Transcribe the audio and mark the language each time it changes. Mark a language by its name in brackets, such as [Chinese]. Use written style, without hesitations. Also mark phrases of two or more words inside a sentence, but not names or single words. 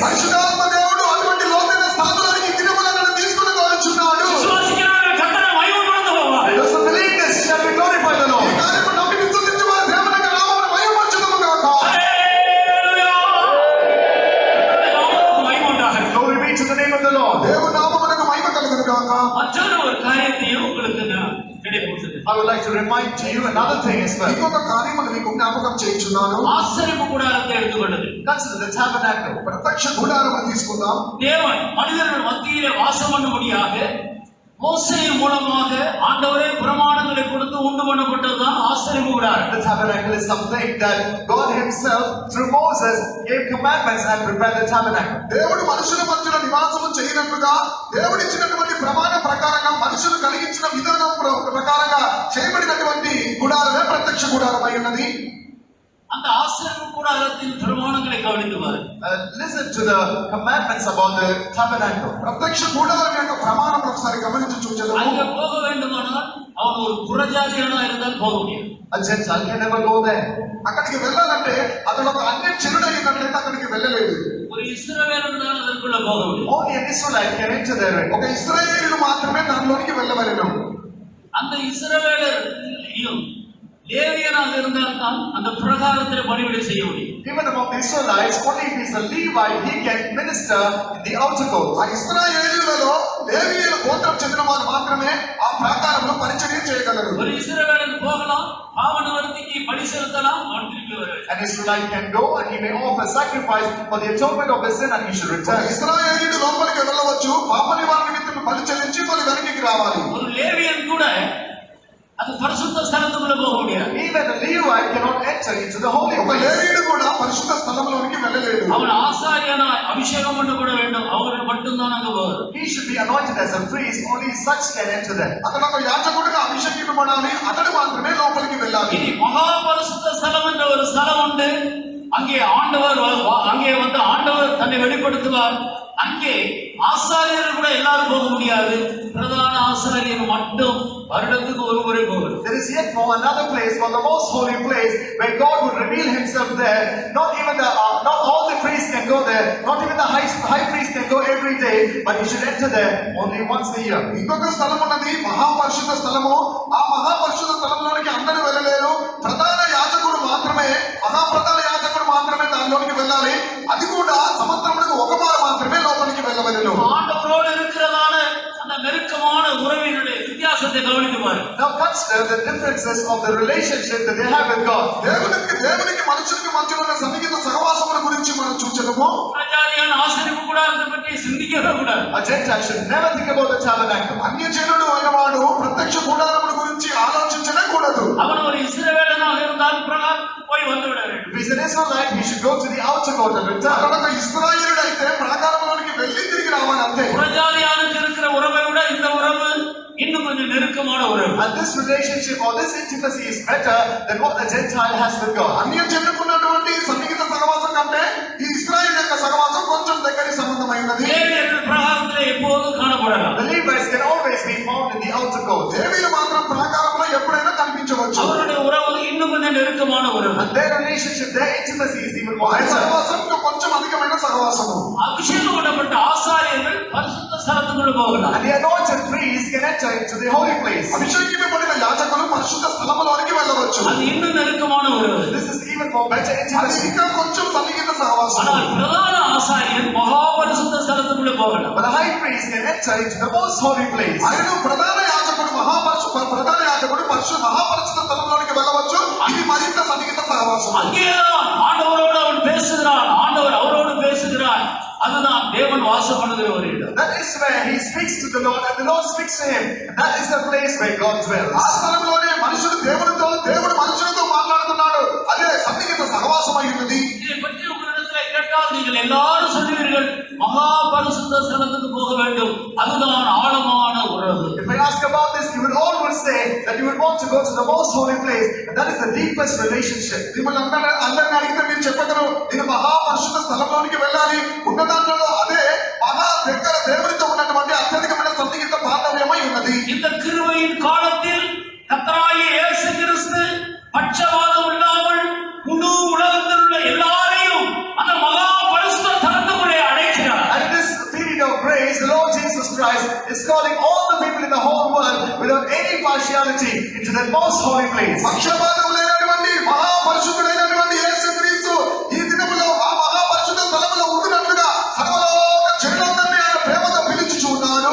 [Telugu] పరిశుద్ధాత్మ దేవుడు అటువంటి లోతైన స్థానంలోనికి దినమున నన్ను తీసుకుని పోచున్నాడు. [Tamil] விசுவாசிக்கிறவர்கள் கர்த்தரை மகிமைப்படுத்த போவார். [English] Those who believe this shall be glorified the [Telugu] ఈ [English] Lord. [Telugu] కార్యము నమ్మి విశ్వసించు వారు దేవుని యొక్క నామమును మహిమపరచుదుము గాక. [Tamil] ஹல்லேலூயா! நாமத்துக்கு மகிமை உண்டாகட்டும். [English] Glory be to the name of the Lord. [Telugu] దేవుని నామమునకు మహిమ కలుగును గాక. [Tamil] மற்றொரு ஒரு காரியத்தையும் உங்களுக்கு நான் நினைவூட்டுகிறேன். [English] I would like to remind to you another thing as well. [Telugu] ఇంకొక కార్యమును మీకు జ్ఞాపకం చేయించున్నాను. [Tamil] ஆசரிப்பு கூடாரத்தை எடுத்துக்கொண்டது. [English] Consider the tabernacle. [Telugu] ప్రత్యక్ష గుడారము తీసుకుందాం. [Tamil] தேவன் மனிதர்கள் மத்தியிலே வாசம் பண்ணும்படியாக மோசேயின் மூலமாக ஆண்டவரே பிரமாணங்களை கொடுத்து உண்டு பண்ணப்பட்டதுதான் ஆசரிப்பு கூடாரம். [English] The tabernacle is something that God himself through Moses gave commandments and prepared the tabernacle. [Telugu] దేవుడు మనుషుల మధ్యన నివాసము చేయనట్లుగా దేవుడిచ్చినటువంటి ప్రమాణ ప్రకారంగా మనుషులు కలిగించిన విధానం ప్రకారంగా చేయబడినటువంటి గుడారమే ప్రత్యక్ష గుడారం అయి ఉన్నది. [Tamil] அந்த ஆசரிப்பு கூடாரத்தின் பிரமாணங்களை கவனித்து பாருங்கள். [English] Listen to the commandments about the tabernacle. [Telugu] ప్రత్యక్ష గుడారం యొక్క ప్రమాణం ఒకసారి గమనించి చూచెదము. [Tamil] அங்கே போக வேண்டுமானால் அவன் ஒரு புறஜாதியானா இருந்தால் போக முடியும். [English] A Gentile can never go there. [Telugu] అక్కడికి వెళ్ళాలంటే అతడు ఒక అన్య చెరుడైనట్లయితే అక్కడికి వెళ్ళలేదు. [Tamil] ஒரு இஸ்ரவேலன் தான் அதற்குள்ள போக முடியும். [English] Only an Israelite can enter there. [Telugu] ఒక ఇశ్రాయేలీయుడు మాత్రమే దానిలోనికి వెళ్ళవలెను. [Tamil] அந்த இஸ்ரவேலரையும் லேவியனாக இருந்தால்தான் அந்த பிரகாரத்தில் பணிவிடை செய்ய முடியும். [English] Even among the Israelites, only if he is a Levite, he can minister in the outer court. [Telugu] ఆ ఇశ్రాయేలీయులలో లేవీయుల గోత్రం చెందిన వారు మాత్రమే ఆ ప్రాకారంలో పరిచర్య చేయగలరు. [Tamil] ஒரு இஸ்ரவேலன் போகலாம், பாவ நிவர்த்திக்கு பலி செலுத்தலாம், அவன் திரும்பி வர வேண்டும். [English] An Israelite can go and he may offer sacrifice for the atonement of his sin and he should [Telugu] ఒక [English] return. [Telugu] ఇశ్రాయేలీయుడు లోపలికి వెళ్ళవచ్చు, పాప నివారణ నిమిత్తం బలి చెల్లించి మళ్ళీ వెనక్కి రావాలి. [Tamil] ஒரு லேவியன் கூட அது பரிசுத்த ஸ்தலத்துக்குள்ள போக முடியாது. [English] Even a Levite cannot enter into the holy [Telugu] ఒక [English] place. [Telugu] లేవీయుడు కూడా పరిశుద్ధ స్థలంలోనికి వెళ్ళలేడు. [Tamil] அவன் ஆசாரியனா அபிஷேகம் பண்ணப்பட வேண்டும், அவர்கள் மட்டும்தான் அங்க போவார். [English] He should be anointed as a priest, only such can enter there. [Telugu] అతను ఒక యాజకుడిగా అభిషేకింపబడాలి, అతడు మాత్రమే లోపలికి వెళ్ళాలి. [Tamil] இனி மகா பரிசுத்த ஸ்தலம் என்ற ஒரு ஸ்தலம் உண்டு. அங்கே ஆண்டவர் அங்கே வந்து ஆண்டவர் தன்னை வெளிப்படுத்துவார். அங்கே ஆசாரியர்கள் கூட எல்லாரும் போக முடியாது. பிரதான ஆசாரியர் மட்டும் வருடத்துக்கு ஒரு முறை போவார். [English] There is yet more another place, for the most holy place, where God would reveal himself there. Not all the priests can go there. Not even the high priest can go every day, but he should enter there only once a year. [Telugu] ఇంకొక స్థలం ఉన్నది, మహాపరిశుద్ధ స్థలము. ఆ మహాపరిశుద్ధ స్థలంలోనికి అందరూ వెళ్ళలేరు. ప్రధాన యాజకుడు మాత్రమే, మహాప్రధాన యాజకుడు మాత్రమే దానిలోనికి వెళ్ళాలి. అది కూడా సంవత్సరములకు ఒకమారు మాత్రమే లోపలికి వెళ్ళవలెను. [Tamil] ஆண்டவரோடு இருக்கிறதான அந்த நெருக்கமான உறவினுடைய வித்தியாசத்தை கவனித்து பாருங்கள். [English] Now consider the differences of the relationship that they have with God. [Telugu] దేవునికి మనుషులకు మధ్య ఉన్న సన్నిహిత సహవాసముల గురించి మనం చూచెదము. [Tamil] பிரஜாதியான ஆசரிப்பு கூடாரத்தை பற்றி சிந்திக்கவே கூடாது. [English] A Gentile should never think about the tabernacle. [Telugu] అన్యజనుడు అయినవాడు ప్రత్యక్ష గుడారముల గురించి ఆలోచించనే కూడదు. [Tamil] அவன் ஒரு இஸ்ரவேலனாக இருந்தால் பிரகாரம் போய் வந்துவிட வேண்டும். [English] If he's an Israelite, he should go to the outer court and return. [Telugu] అతడు ఒక ఇశ్రాయేలుడు అయితే ప్రాకారంలోనికి వెళ్ళి తిరిగి రావాలి అంతే. [Tamil] புறஜாதியானுக்கு இருக்கிற உறவை விட இந்த உறவு இன்னும் கொஞ்சம் நெருக்கமான உறவு. [English] And this relationship or this intimacy is better than what a Gentile has with God. [Telugu] అన్యజనుకున్నటువంటి సన్నిహిత సహవాసం కంటే ఈ ఇశ్రాయేలు యొక్క సహవాసం కొంచెం దగ్గరి సంబంధం కారణమై ఉన్నది. [Tamil] லேவியர்கள் பிரகாரத்திலே எப்போதும் காணப்படலாம். [English] The Levites can always be found in the outer court. [Telugu] లేవీయులు మాత్రం ప్రాకారంలో ఎప్పుడైనా కనిపించవచ్చు. [Tamil] அவருடைய உறவு இன்னும் கொஞ்சம் நெருக்கமான உறவு. [English] And their relationship, their intimacy is even more [Telugu] వారి [English] better. [Telugu] సహవాసం కొంచెం అధికమైన సహవాసము. [Tamil] அபிஷேகம் பண்ணப்பட்ட ஆசாரியர்கள் பரிசுத்த ஸ்தலத்துக்குள்ள போகலாம். [English] And the anointed priests can enter into the holy place. [Telugu] అభిషేకింపబడిన యాజకులు పరిశుద్ధ స్థలములోనికి వెళ్ళవచ్చు. [Tamil] அது இன்னும் நெருக்கமான உறவு. [English] This is even more better [Telugu] అది [English] intimacy. [Telugu] ఇంకా కొంచెం సన్నిహిత సహవాసం. [Tamil] ஆனால் பிரதான ஆசாரியர் மகா பரிசுத்த ஸ்தலத்துக்குள்ள போகலாம். [English] But the high priest can enter into the most holy place. [Telugu] ఆయన ప్రధాన యాజకుడు మహాపరిశుద్ధ స్థలంలోనికి వెళ్ళవచ్చు. ఇది మరింత సన్నిహిత సహవాసం. [Tamil] அங்கேதான் ஆண்டவரோடு அவன் பேசுகிறான், ஆண்டவர் அவரோடு பேசுகிறார். அதுதான் தேவன் வாசம் பண்ணுகிற ஒரு இடம். [English] That is where he speaks to the Lord and the Lord speaks to him. And that is the place where God dwells. [Telugu] ఆ స్థలంలోనే మనుషుడు దేవుడితో, దేవుడు మనుషులతో మాట్లాడుతున్నాడు. అదే సన్నిహిత సహవాసమై ఉన్నది. [Tamil] இதை பற்றி உங்களிடத்தில் கேட்டால் நீங்கள் எல்லாரும் சொல்லுவீர்கள், மகா பரிசுத்த ஸ்தலத்துக்கு போக வேண்டும், அதுதான் ஆழமான உறவு. [English] If I ask about this, you will always say that you would want to go to the most holy place, and that is the deepest relationship. [Telugu] మిమ్మల్ని అందరిని అడిగితే మీరు చెప్పగలరు, నేను మహాపరిశుద్ధ స్థలంలోనికి వెళ్ళాలి. ఉన్న దాంట్లో అదే మహా దగ్గర దేవుడితో ఉన్నటువంటి అత్యధికమైన సన్నిహిత బాంధవ్యమై ఉన్నది. [Tamil] இந்த கிருபையின் காலத்தில் கர்த்தராகிய இயேசு கிறிஸ்து பட்சபாதம் இல்லாமல் முழு உலகத்தில் உள்ள எல்லாரையும் அந்த மகா பரிசுத்த ஸ்தலத்துக்குள்ளே அழைக்கிறார். [English] And in this period of grace, the Lord Jesus Christ is calling all the people in the whole world without any partiality into the most holy place. [Telugu] పక్షపాతం లేనటువంటి మహాపరిశుద్ధుడైనటువంటి యేసుక్రీస్తు ఈ దినములో ఆ మహాపరిశుద్ధ స్థలములో ఉంటున్నట్లుగా సర్వలోక జనులందరినీ ఆయన ప్రేమతో పిలుచుచున్నాడు.